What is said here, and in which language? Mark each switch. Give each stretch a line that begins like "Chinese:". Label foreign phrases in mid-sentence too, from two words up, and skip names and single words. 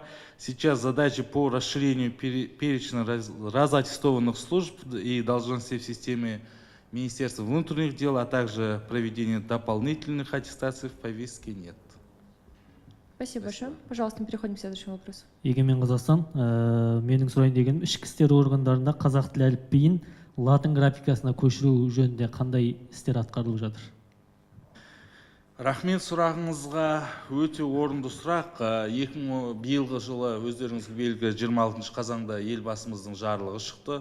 Russian: Сейчас задачи по расширению перечня разаттестованных служб и должностей в системе Министерства внутренних дел, а также проведение дополнительных аттестаций в повестке нет. Спасибо большое. Пожалуйста, мы переходим к следующему вопросу.
Kazakh: Егемен Қазақстан, менің сұрайын дегенім, ішкі істер органдарында қазақ тілі әліпбиін латын графикасына көшіру жөнінде қандай істер атқарылып жатыр? Рахмет сұрағыңызға, өте орынды сұрақ. Биылғы жылы өздеріңізге белгілі 26 қазанда елбасымыздың жарлығы шықты.